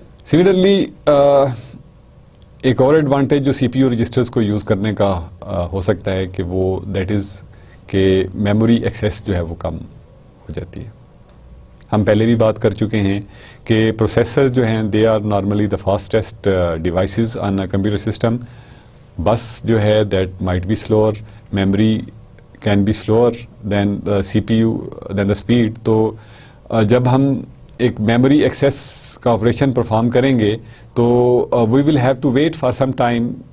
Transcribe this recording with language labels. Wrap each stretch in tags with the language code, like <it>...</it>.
<ur>Similarly ایک اور advantage جو سی پی یو رجسٹرز کو یوز کرنے کا ہو سکتا ہے کہ وہ دیٹ از کہ میموری ایکسیس جو ہے وہ کم ہو جاتی ہے. ہم پہلے بھی بات کر چکے ہیں کہ پروسیسر جو ہیں</ur> <en>They are normally the fastest devices on a computer system.</en> <ur>بس جو ہے</ur> <en>That might be slower, memory can be slower than the C P U than the speed.</en> <ur>تو جب ہم ایک میموری ایکسیس کا آپریشن پرفارم کریں گے تو</ur> <en>We will have to wait for some time.</en>